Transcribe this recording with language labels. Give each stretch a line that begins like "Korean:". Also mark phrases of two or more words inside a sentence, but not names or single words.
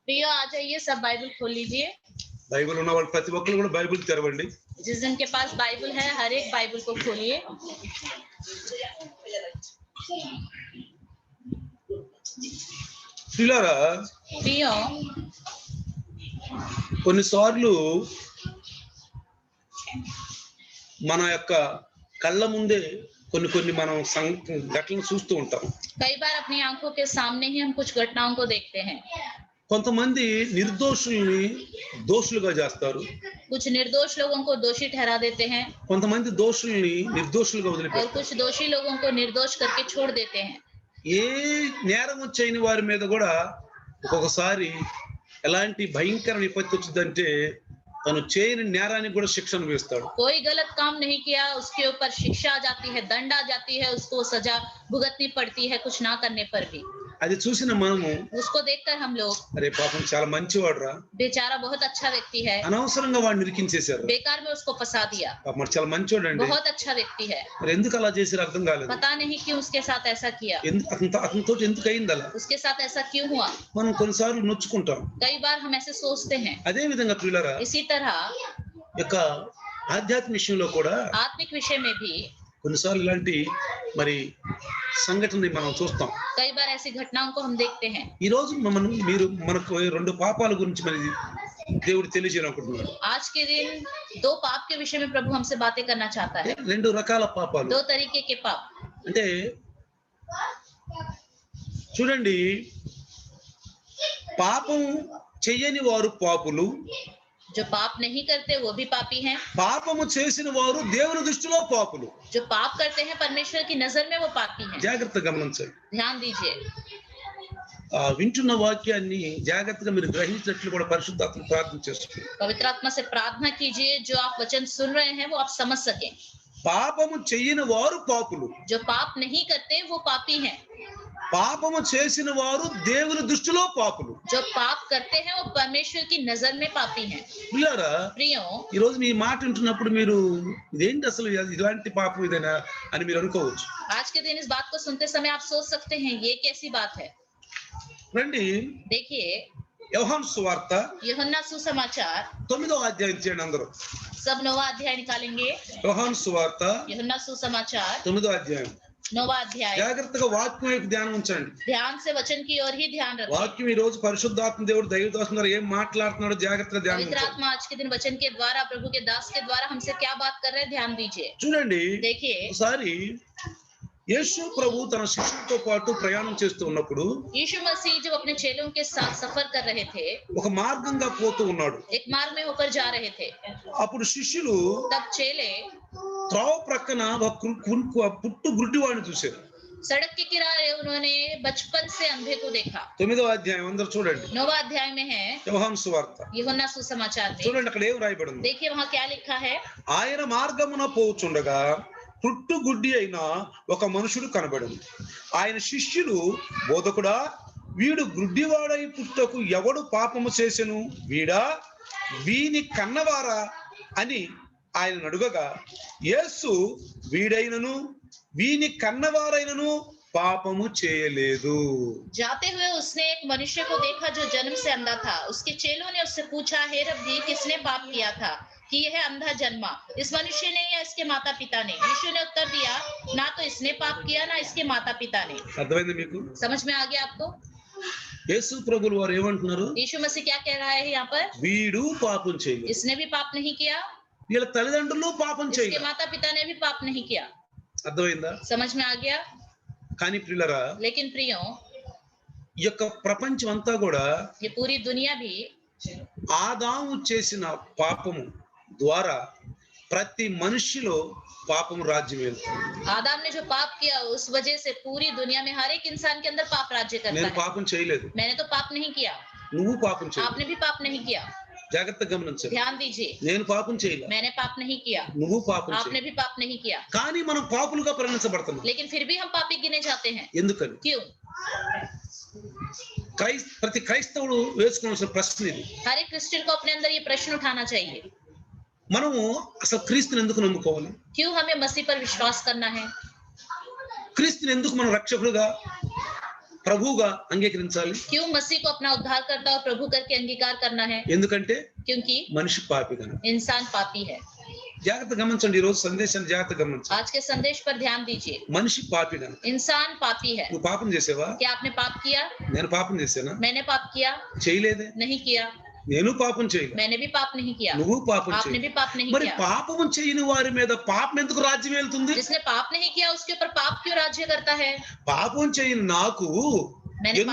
Hindi: प्रियो आ जाइए, सब बाइबल खोल लीजिए।
Telugu: బైబిల్ ఉన్న వాళ్ళు ప్రతి ఒక్కరు కూడా బైబిల్ తెరవండి.
Hindi: जिस जिन के पास बाइबल है, हर एक बाइबल को खोलिए।
Telugu: ప్రియులారా,
Hindi: प्रियो,
Telugu: కొన్నిసార్లు మన యొక్క కళ్ళ ముందే కొన్ని మనం ఘటనలు చూస్తూ ఉంటాం.
Hindi: कई बार अपनी आंखों के सामने ही हम कुछ घटनाओं को देखते हैं।
Telugu: కొంతమంది నిర్దోషుల్ని దోషులుగా చేస్తారు.
Hindi: कुछ निर्दोष लोगों को दोषी ठहरा देते हैं
Telugu: కొంతమంది దోషుల్ని నిర్దోషులుగా
Hindi: और
Telugu: వదిలిపెడతారు.
Hindi: कुछ दोषी लोगों को निर्दोष करके छोड़ देते हैं।
Telugu: ఏ నేరం చేయని వారి మీద కూడా ఒక్కొక్కసారి ఎలాంటి భయంకర విపత్తు వచ్చిందంటే తను చేయని నేరానికి కూడా శిక్షను వేస్తాడు.
Hindi: कोई गलत काम नहीं किया, उसके ऊपर शिक्षा आ जाती है, दंड आ जाती है, उसको सजा भुगतनी पड़ती है कुछ ना करने पर भी।
Telugu: అది చూసిన మనము
Hindi: उसको देखकर हम लोग,
Telugu: అరే పాపం చాలా మంచివాడురా,
Hindi: बेचारा बहुत अच्छा व्यक्ति है,
Telugu: అనవసరంగా వాడిని ఇరికించేశారు,
Hindi: बेकार में उसको फंसा दिया,
Telugu: పాపం చాలా మంచివాడండి,
Hindi: बहुत अच्छा व्यक्ति है,
Telugu: మరి ఎందుకు అలా చేశారు అర్థం కాలేదు.
Hindi: पता नहीं क्यों उसके साथ ऐसा किया,
Telugu: అతనితో ఎందుకు అయింది అలా,
Hindi: उसके साथ ऐसा क्यों हुआ।
Telugu: మనం కొన్నిసార్లు నొచ్చుకుంటాం.
Hindi: कई बार हम ऐसे सोचते हैं।
Telugu: అదే విధంగా ప్రియులారా,
Hindi: इसी तरह
Telugu: యొక్క ఆధ్యాత్మిక విషయంలో కూడా
Hindi: आत्मिक विषय में भी
Telugu: కొన్నిసార్లు ఇలాంటి మరి సంఘటనని మనం చూస్తాం.
Hindi: कई बार ऐसी घटनाओं को हम देखते हैं।
Telugu: ఈ రోజు మీరు మనకు రెండు పాపాల గురించి మరి దేవుడు తెలియజేయాలనుకుంటున్నాడు.
Hindi: आज के दिन दो पाप के विषय में प्रभु हमसे बातें करना चाहता है।
Telugu: రెండు రకాల పాపాలు,
Hindi: दो तरीके के पाप।
Telugu: అంటే చూడండి, పాపం చెయ్యని వారు పాపులు,
Hindi: जो पाप नहीं करते वो भी पापी हैं।
Telugu: పాపము చేసిన వారు దేవుని దృష్టిలో పాపులు.
Hindi: जो पाप करते हैं परमेश्वर की नजर में वो पापी हैं।
Telugu: జాగ్రత్తగా గమనించండి.
Hindi: ध्यान दीजिए।
Telugu: వింటున్న వాక్యాన్ని జాగ్రత్తగా మీరు గ్రహించినట్లు కూడా పరిశుద్ధాత్మ ప్రార్థన చేసుకోండి.
Hindi: पवित्र आत्मा से प्रार्थना कीजिए, जो आप वचन सुन रहे हैं वो आप समझ सके।
Telugu: పాపము చెయ్యని వారు పాపులు,
Hindi: जो पाप नहीं करते वो पापी हैं।
Telugu: పాపము చేసిన వారు దేవుని దృష్టిలో పాపులు.
Hindi: जो पाप करते हैं वो परमेश्वर की नजर में पापी हैं।
Telugu: ప్రియులారా,
Hindi: प्रियो,
Telugu: ఈ రోజు మీ మాట వింటున్నప్పుడు మీరు ఇదేంటి అసలు ఇలాంటి పాపం ఇదేనా అని మీరు అనుకోవచ్చు.
Hindi: आज के दिन इस बात को सुनते समय आप सोच सकते हैं ये कैसी बात है।
Telugu: రండి,
Hindi: देखिए
Telugu: యోహాను సువార్త
Hindi: यूहन्ना सुसमाचार
Telugu: 9వ అధ్యాయం చేయండి అందరూ.
Hindi: सब 9वां अध्याय निकालेंगे।
Telugu: యోహాను సువార్త
Hindi: यूहन्ना सुसमाचार
Telugu: 9వ అధ్యాయం.
Hindi: 9वां अध्याय।
Telugu: జాగ్రత్తగా వాక్యం వైపు ధ్యానం ఉంచండి.
Hindi: ध्यान से वचन की ओर ही ध्यान रखें।
Telugu: వాక్యం ఈ రోజు పరిశుద్ధాత్మ దేవుడు దైవదాసుని ద్వారా ఏం మాట్లాడుతున్నాడో జాగ్రత్తగా ధ్యానం
Hindi: पवित्र
Telugu: ఉంచండి.
Hindi: आत्मा आज के दिन वचन के द्वारा, प्रभु के दास के द्वारा हमसे क्या बात कर रहे हैं, ध्यान दीजिए।
Telugu: చూడండి,
Hindi: देखिए
Telugu: ఒకసారి యేసు ప్రభు తన శిష్యులతో పాటు ప్రయాణం చేస్తూ ఉన్నప్పుడు
Hindi: यीशु मसीह जब अपने चेलों के साथ सफर कर रहे थे,
Telugu: ఒక మార్గంగా పోతూ ఉన్నాడు.
Hindi: एक मार्ग में होकर जा रहे थे।
Telugu: అప్పుడు శిష్యులు
Hindi: तब चेले
Telugu: త్రోవ ప్రక్కన ఒక పుట్టు గుడ్డివాడిని చూశారు.
Hindi: सड़क के किनारे उन्होंने बचपन से अंधे को देखा।
Telugu: 9వ అధ్యాయం అందరూ చూడండి.
Hindi: 9वां अध्याय में है
Telugu: యోహాను సువార్త.
Hindi: यूहन्ना सुसमाचार में।
Telugu: చూడండి అక్కడ ఏం రాయబడి ఉంది.
Hindi: देखिए वहाँ क्या लिखा है।
Telugu: ఆయన మార్గమున పోచుండగా పుట్టు గుడ్డి అయిన ఒక మనుషుడు కనబడింది. ఆయన శిష్యులు, బోధకుడా, వీడు గుడ్డివాడై పుట్టకు ఎవడు పాపము చేసెను, వీడా వీని కన్నవారా అని ఆయన అడుగగా, యేసు వీడైనను వీని కన్నవారైనను పాపము చేయలేదు.
Hindi: जाते हुए उसने एक मनुष्य को देखा जो जन्म से अंधा था। उसके चेलों ने उससे पूछा, हे रब्बी, किसने पाप किया था कि यह अंधा जन्मा, इस मनुष्य ने या इसके माता पिता ने? यीशु ने उत्तर दिया, ना तो इसने पाप किया ना इसके माता पिता ने।
Telugu: అర్థమైంది మీకు?
Hindi: समझ में आ गया आपको?
Telugu: యేసు ప్రభువులు వారు ఏమంటున్నారు?
Hindi: यीशु मसीह क्या कह रहा है यहाँ पर?
Telugu: వీడు పాపం చేయలేదు,
Hindi: इसने भी पाप नहीं किया,
Telugu: వీళ్ళ తల్లిదండ్రులు పాపం
Hindi: इसके
Telugu: చేయలేదు.
Hindi: माता पिता ने भी पाप नहीं किया।
Telugu: అర్థమైందా?
Hindi: समझ में आ गया?
Telugu: కానీ ప్రియులరా,
Hindi: लेकिन प्रियो,
Telugu: ఈ యొక్క ప్రపంచం అంతా కూడా
Hindi: ये पूरी दुनिया भी
Telugu: ఆదాము చేసిన పాపము ద్వారా ప్రతి మనిషిలో పాపము రాజ్యం వెళ్తుంది.
Hindi: आदम ने जो पाप किया उस वजह से पूरी दुनिया में हर एक इंसान के अंदर पाप राज्य करता
Telugu: నేను
Hindi: है।
Telugu: పాపం చేయలేదు,
Hindi: मैंने तो पाप नहीं किया,
Telugu: నువ్వు పాపం చేయలేదు.
Hindi: आपने भी पाप नहीं किया।
Telugu: జాగ్రత్తగా గమనించండి.
Hindi: ध्यान दीजिए,
Telugu: నేను పాపం చేయలేదు,
Hindi: मैंने पाप नहीं किया,
Telugu: నువ్వు పాపం
Hindi: आपने
Telugu: చేయలేదు.
Hindi: भी पाप नहीं किया,
Telugu: కానీ మనం పాపులుగా పరిగణించబడుతున్నాం.
Hindi: लेकिन फिर भी हम पापी गिने जाते हैं।
Telugu: ఎందుకని?
Hindi: क्यों?
Telugu: ప్రతి క్రైస్తవుడు వేసుకోవాల్సిన ప్రశ్న ఇది.
Hindi: हर एक क्रिश्चियन को अपने अंदर ये प्रश्न उठाना चाहिए,
Telugu: మనము అసలు క్రీస్తుని ఎందుకు నమ్ముకోవాలి?
Hindi: क्यों हमें मसीह पर विश्वास करना है?
Telugu: క్రీస్తుని ఎందుకు మనం రక్షకుడుగా ప్రభువుగా అంగీకరించాలి?
Hindi: क्यों मसीह को अपना उद्धारकर्ता और प्रभु करके अंगीकार करना है?
Telugu: ఎందుకంటే
Hindi: क्योंकि
Telugu: మనిషి పాపి కనుక.
Hindi: इंसान पापी है।
Telugu: జాగ్రత్త గమనించండి, ఈ రోజు సందేశాన్ని జాగ్రత్త గమనించండి.
Hindi: आज के संदेश पर ध्यान दीजिए।
Telugu: మనిషి పాపి కనుక.
Hindi: इंसान पापी है।
Telugu: నువ్వు పాపం చేసావా?
Hindi: क्या आपने पाप किया?
Telugu: నేను పాపం చేశానా?
Hindi: मैंने पाप किया?
Telugu: చేయలేదే.
Hindi: नहीं किया।
Telugu: నేను పాపం చేయలేదు.
Hindi: मैंने भी पाप नहीं किया।
Telugu: నువ్వు పాపం
Hindi: आपने
Telugu: చేయలేదు.
Hindi: भी पाप नहीं
Telugu: మరి
Hindi: किया।
Telugu: పాపము చేయని వారి మీద పాపం ఎందుకు రాజ్యం వెళ్తుంది?
Hindi: जिसने पाप नहीं किया उसके ऊपर पाप क्यों राज्य करता है?
Telugu: పాపం చేయని నాకు
Hindi: मैंने पाप